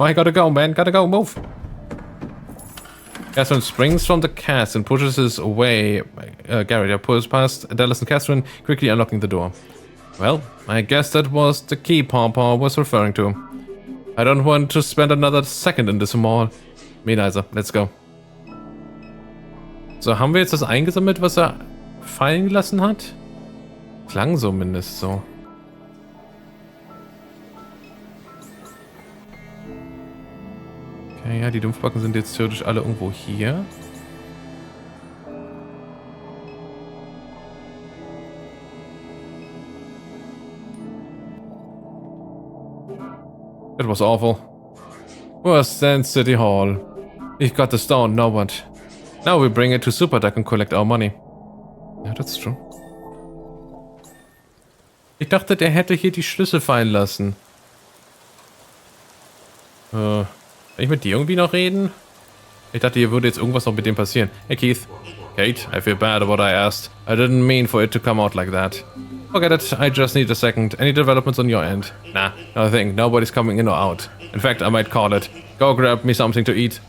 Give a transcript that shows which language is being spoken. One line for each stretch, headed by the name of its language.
English: I gotta go, man, gotta go, move. Catherine springs from the cask and pushes his way. Garrett pulls past Dallas and Catherine, quickly unlocking the door. Well, I guess that was the key Pawpaw was referring to. I don't want to spend another second in this mall. Me neither. Let's go.
German: So, haben wir jetzt das eingesammelt, was er fallen gelassen hat? Klang zumindest so. Okay, ja, die Dumpfbacken sind jetzt theoretisch alle irgendwo hier.
English: It was awful. Worse than City Hall. We've got the stone, now what? Now we bring it to Superduck and collect our money. Ja, that's true.
German: Ich dachte, der hätte hier die Schlüssel fallen lassen. Kann ich mit dir irgendwie noch reden? Ich dachte, hier würde jetzt irgendwas noch mit dem passieren.
English: Hey, Keith. Kate, I feel bad about what I asked. I didn't mean for it to come out like that. Forget it, I just need a second. Any developments on your end? Nah, no thing. Nobody's coming in or out. In fact, I might call it. Go grab me something to eat.